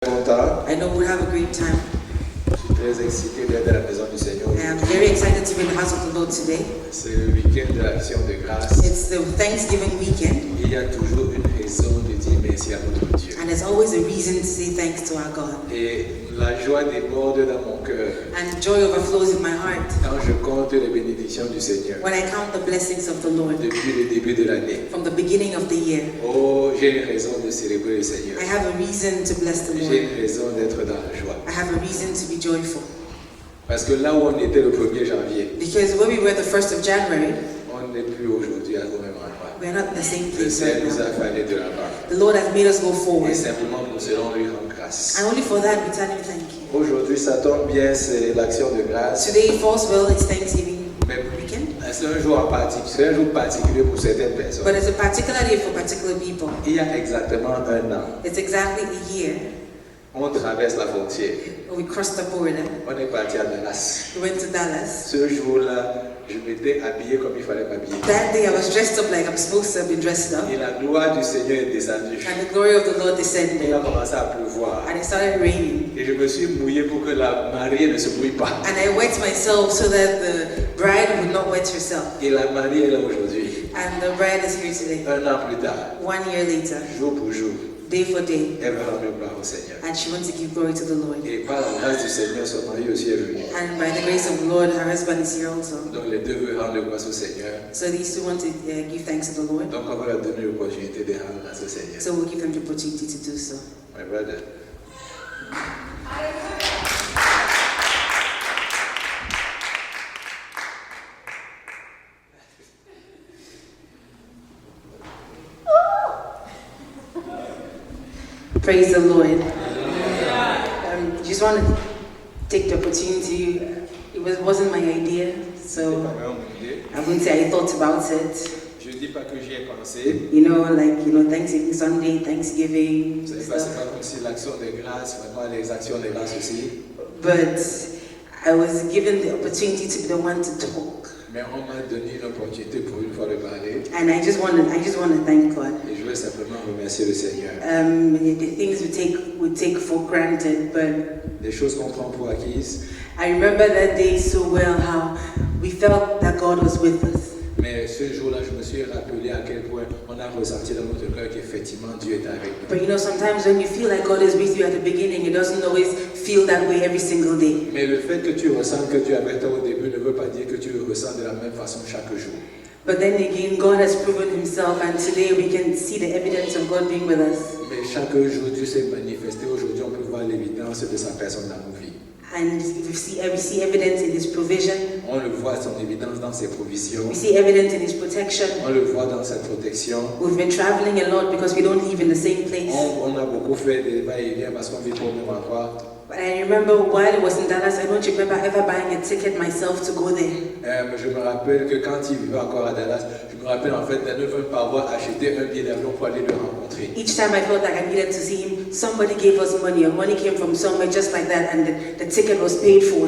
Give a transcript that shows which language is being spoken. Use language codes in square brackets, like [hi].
[en] know we'll have a great time. [fr] Je suis très excité d'être à la maison du Seigneur. [en] I'm very excited to be in the house of the Lord today. [fr] C'est le week-end de l'Action de grâce. [en] It's the Thanksgiving weekend, [fr] Il y a toujours une raison de dire merci à notre Dieu. [en] and there's always a reason to say thanks to our God. [fr] Et la joie déborde dans mon cœur [en] And joy overflows in my heart [fr] quand je compte les bénédictions du Seigneur [en] when I count the blessings of the Lord [fr] depuis le début de l'année. [en] from the beginning of the year. [fr] Oh, j'ai une raison de célébrer le Seigneur. [en] I have a reason to bless the [fr] J'ai [en] Lord. [fr] une raison d'être dans la joie. [en] I have a reason to be joyful. [fr] Parce que là où on était le 1er janvier, [en] Because where we were the 1st of January, [fr] on n'est plus aujourd'hui au même endroit. [en] we are not in the same [fr] Le [en] place [fr] Seigneur [en] right [fr] nous [en] now. [fr] a fait aller de l'avant. [en] The Lord has made us go forward. [fr] Et simplement pour cela, on lui rend grâce. [en] And only for that we tell him thank you. [fr] Aujourd'hui, ça tombe bien, c'est l'action de grâce. [en] Today falls well, it's Thanksgiving [fr] Mais [en] weekend. [fr] c'est un jour en particulier, c'est un jour particulier pour certaines personnes. [en] But it's a particular day for particular people. [fr] Il y a exactement un an, [en] It's exactly a year [fr] on traverse la frontière. [en] when we crossed the border. [fr] On est parti à Dallas. [en] We went to Dallas. [fr] Ce jour-là, je m'étais habillé comme il fallait m'habiller. [en] That day I was dressed up like I'm supposed to have been dressed up. [fr] Et la gloire du Seigneur est descendue. [en] And the glory of the Lord [fr] Il [en] descended. [fr] a commencé à pleuvoir. [en] And it started raining. [fr] Et je me suis mouillé pour que la mariée ne se mouille pas. [en] And I wet myself so that the bride would not wet herself. [fr] Et la mariée est là aujourd'hui. [en] And the bride is here today. [fr] Un an plus tard, [en] 1 year later, [fr] jour pour jour, [en] day for day. [fr] elle va rendre gloire au Seigneur. [en] And she wants to give glory to the Lord. [fr] Et par la grâce du Seigneur, son mari aussi est venu. [en] And by the grace of the Lord, her husband is here also. [fr] Donc les deux veulent rendre grâce au Seigneur. [en] So these two want to give thanks to the Lord. [fr] Donc on va leur donner l'opportunité de rendre grâce au Seigneur. [en] So we'll give them the opportunity to do so. My brother. Praise the Lord. Just want to take the opportunity. It wasn't my idea, [fr] C'est [en] so [fr] pas vraiment mon idée. [en] I wouldn't say I thought about it. [fr] Je ne dis pas que j'y ai pensé. [en] Thanksgiving Sunday, Thanksgiving [fr] C'est [en] stuff. [fr] pas comme si l'action de grâce, vraiment les actions de grâce aussi. [en] But I was given the opportunity to be the one to talk, [fr] Mais on m'a donné une opportunité pour une fois de parler. [en] and I just want to thank God. [fr] Et je veux simplement remercier le Seigneur. [en] The things we take for granted, but [fr] Des choses qu'on prend pour acquises. [en] I remember that day so well, how we felt that God was with us. [fr] Mais ce jour-là, je me suis rappelé à quel point on a ressenti dans notre cœur qu'effectivement Dieu est avec nous. [en] But sometimes when you feel like God is with you at the beginning, it doesn't always feel that way every single day. [fr] Mais le fait que tu ressens que Dieu est avec toi au début ne veut pas dire que tu le ressens de la même façon chaque jour. [en] But then again, God has proven himself, and today we can see the evidence of God being with us. [fr] Mais chaque jour, Dieu s'est manifesté. Aujourd'hui, on peut voir l'évidence de sa personne dans nos vies. [en] And we see evidence in his provision. [fr] On le voit, son évidence dans ses provisions. [en] We see evidence in his protection. [fr] On le voit dans sa protection. [en] We've been traveling a lot because we don't live in the same place. [fr] On a beaucoup fait des va-et-vient parce qu'on vit pas au même endroit. [en] But I remember while I was in Dallas, I don't remember ever buying a ticket myself to go there. [fr] Je me rappelle que quand il vivait encore à Dallas, je me rappelle en fait de ne pas avoir acheté un billet d'avion pour aller le rencontrer. [en] Each time I felt like I needed to see him, somebody gave us money, or money came from somewhere just like that, and the ticket was paid for.